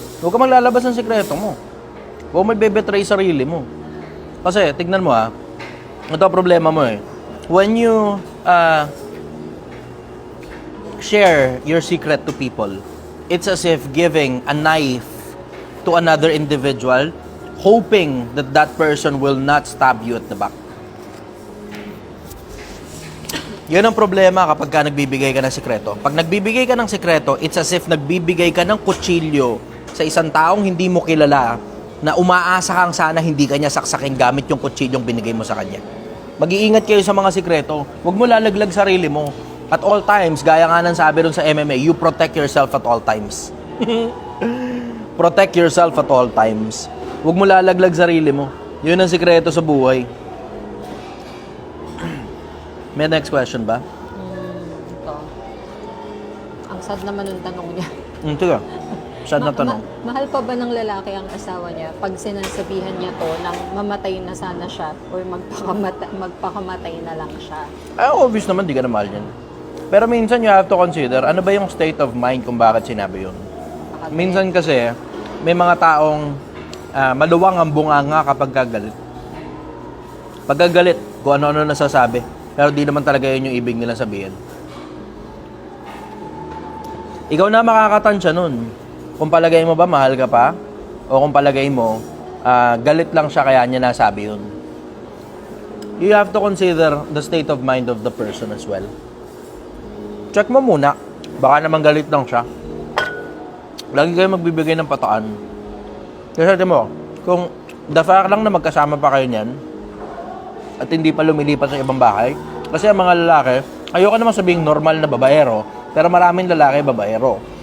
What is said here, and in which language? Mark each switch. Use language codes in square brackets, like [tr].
[tl] Huwag ka maglalabas ng sikreto mo. Huwag may bebetray sarili mo. Kasi, tignan mo ito ang problema mo eh. [en] When you share your secret to people, it's as if giving a knife to another individual, hoping that that person will not stab you at the back. [tl] Yun ang problema kapag ka nagbibigay ka ng sikreto. Pag nagbibigay ka ng sikreto, [en] it's as if [tl] nagbibigay ka ng kutsilyo sa isang taong hindi mo kilala na umaasa kang sana hindi kanya saksakin gamit yung kutsilyong binigay mo sa kanya. Mag-iingat kayo sa mga sikreto. Huwag mo lalaglag sarili mo. [en] At all times, [tl] gaya nga ng sabi ron sa MMA, [en] you protect yourself at all times. Protect yourself at all times. [tl] Huwag mo lalaglag sarili mo. Yun ang sikreto sa buhay. May next question ba? Ito. Ang sad naman ng tanong niya. Sige. Sad na tanong. Mahal pa ba ng lalaki ang asawa niya pag sinasabihan niya to nang mamatay na sana siya or magpakamatay na lang siya? Obvious naman, di ka na mahal yan. Pero minsan [en] you have to consider, [tl] ano ba yung state of mind kung bakit sinabi yun? Minsan kasi, may mga taong maluwang ang bunganga kapag kagalit. Pagkagalit, kung ano-ano nasasabi. Pero di naman talaga yun yung ibig nilang sabihin. Ikaw na makakatansya nun. Kung palagay mo ba mahal ka pa, o kung palagay mo galit lang siya kaya niya nasabi yun. [en] You have to consider the state of mind of the person as well. [tl] Check mo muna. Baka naman galit lang siya. Lagi kayo magbibigay ng pataan. Kasi sabi mo, kung the fact lang na magkasama pa kayo niyan, at hindi pa lumilipat sa ibang bahay, kasi ang mga lalaki, ayoko naman sabihing normal na babaero, pero maraming lalaki babaero.